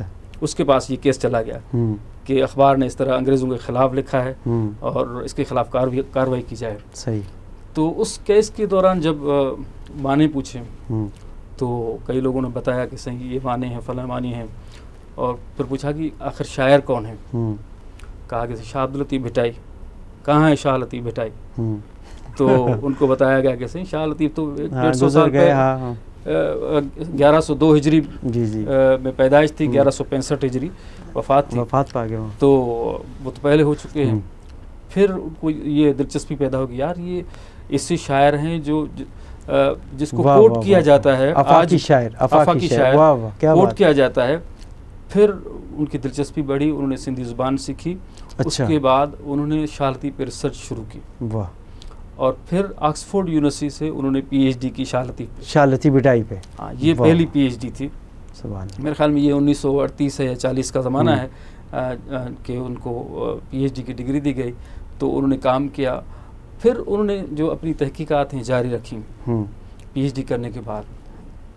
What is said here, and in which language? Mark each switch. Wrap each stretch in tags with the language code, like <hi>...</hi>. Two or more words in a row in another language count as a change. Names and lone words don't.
<ur>اس کے پاس یہ کیس چلا گیا کہ اخبار نے اس طرح انگریزوں کے خلاف لکھا ہے اور اس کے خلاف کارروائی کی جائے. صحیح. تو اس کیس کے دوران جب معنی پوچھے تو کئی لوگوں نے بتایا کہ صحیح یہ معنی ہیں، فلاں معنی ہیں. اور پھر پوچھا کہ آخر شاعر کون ہے? کہا کہ شاہ عبداللطیف بھٹائی۔ کہاں ہے شاہ لطیف بھٹائی? تو ان کو بتایا گیا کہ صحیح شاہ لطیف تو 150 سال پہلے 1102 ہجری میں پیدائش تھی، 1165 ہجری وفات پا گئے. تو وہ تو پہلے ہو چکے ہیں. پھر ان کو یہ دلچسپی پیدا ہوگی، یار یہ ایسے شاعر ہیں جو جس کو کوٹ کیا جاتا ہے, آفاقی شاعر کوٹ کیا جاتا ہے. پھر ان کی دلچسپی بڑھی، انہوں نے سندھی زبان سیکھی. اس کے بعد انہوں نے شاہ لطیف پر ریسرچ شروع کی. واہ. اور پھر آکسفورڈ یونیورسٹی سے انہوں نے PhD کی شاہ لطیف بھٹائی پہ. ہاں، یہ پہلی PhD تھی. میرے خیال میں یہ 1938 یا 40 کا زمانہ ہے کہ ان کو PhD کی ڈگری دی گئی. تو انہوں نے کام کیا. پھر انہوں نے جو اپنی تحقیقات ہیں جاری رکھی PhD کرنے کے بعد.</ur>